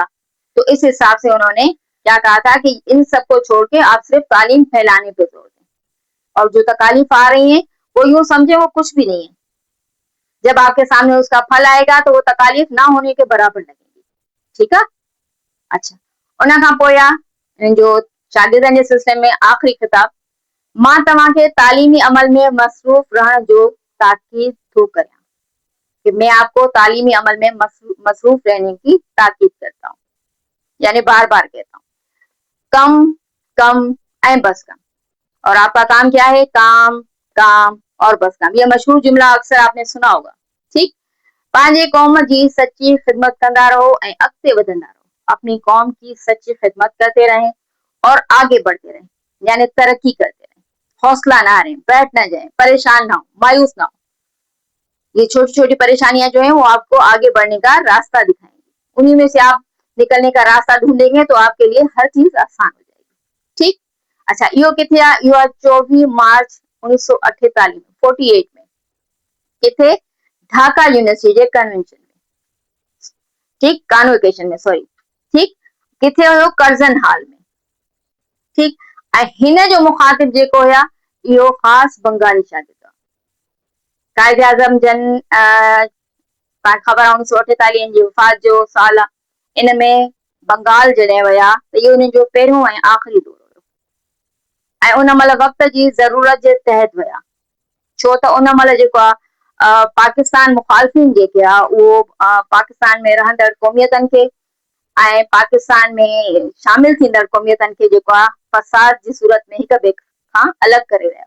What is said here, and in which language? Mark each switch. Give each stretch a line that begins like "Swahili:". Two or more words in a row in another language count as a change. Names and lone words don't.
Urdu: تو اس حساب سے انہوں نے کیا کہا تھا کہ ان سب کو چھوڑ کے آپ صرف تعلیم پھیلانے پہ زور دیں، اور جو تکالیف آ رہی ہیں وہ یوں سمجھے وہ کچھ بھی نہیں ہے. جب آپ کے سامنے اس کا پھل آئے گا تو وہ تکالیف نہ ہونے کے برابر لگے گی.
Sindhi: ठीक है, अच्छा उन खां पोइ जो शागिर्दनि जे सिलसिले में आख़िरी खिताब, मां तव्हांखे तालीमी अमल में मसरूफ रहण जो ताकीद थो करियां,
Urdu: کہ میں آپ کو تعلیمی عمل میں مصروف رہنے کی تاکید کرتا ہوں، یعنی بار بار کہتا ہوں
Sindhi: कम कम ऐं बस कम।
Urdu: اور آپ کا کام کیا ہے؟ کام کام اور بس کام. یہ مشہور جملہ اکثر آپ نے سنا ہوگا. ٹھیک,
Sindhi: पंहिंजे कौम जी सच्ची ख़िदमत कंदा रहो ऐं अॻिते वधंदा रहो।
Urdu: اپنی قوم کی سچی خدمت کرتے رہیں اور آگے بڑھتے رہیں، یعنی ترقی کرتے رہیں، حوصلہ نہ ہاریں، بیٹھ نہ جائیں، پریشان نہ ہو، مایوس نہ ہو. یہ چھوٹی چھوٹی پریشانیاں جو ہے وہ آپ کو آگے بڑھنے کا راستہ دکھائیں گی، انہی میں سے آپ نکلنے کا راستہ ڈھونڈیں گے تو آپ کے لیے ہر چیز آسان ہو جائے گی.
Sindhi: ठीक, अच्छा इहो किथे आहे? इहो आहे 24 मार्च 1948 में, 48 में। किथे? ढाका यूनिवर्सिटी जे कन्वेंशन में। ठीक, कॉन्वोकेशन में, सॉरी। ठीक, किथे हुयो? कर्जन हाल में। ठीकु। ऐं हिन जो मुखातिब जेको हुया इहो ख़ासि बंगाली शागिर्द हुआ। काइद आज़म जन तव्हांखे ख़बर आहे 1948 जी वफ़ात जो साल आहे। इन में बंगाल जॾहिं विया त इहो उन्हनि जो पहिरियों ऐं आख़िरी दौरो हुयो ऐं उन महिल वक़्त जी ज़रूरत जे तहत विया, छो त उन महिल जेको आहे पाकिस्तान मुखालफ़िन जेके आहे उहो पाकिस्तान में रहंदड़ क़ौमियतनि खे ऐं पाकिस्तान में शामिल थींदड़ क़ौमियतनि खे जेको आहे फ़साद जी सूरत में हिक ॿिए खां अलॻि करे रहिया।